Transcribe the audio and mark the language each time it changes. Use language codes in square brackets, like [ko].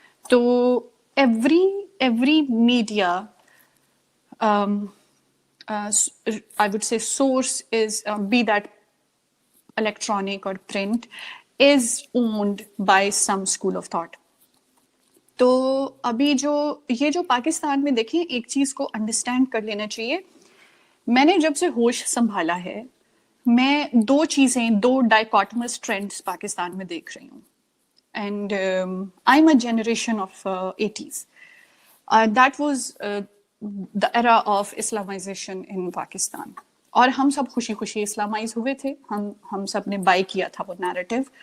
[en] So every media I would say source is be that electronic or print is owned by some school of thought. [ur] تو ابھی یہ جو پاکستان میں دیکھیں ایک چیز کو انڈرسٹینڈ کر لینا چاہیے. میں نے جب سے ہوش سنبھالا ہے میں 2 چیزیں 2 ڈائکاٹمس ٹرینڈس پاکستان میں دیکھ رہی ہوں. [en] And I am a generation of 80s. That was the era of Islamization in Pakistan. [ur] اور ہم سب خوشی خوشی اسلامائز ہوئے تھے, ہم سب نے بائی کیا تھا وہ نیریٹو.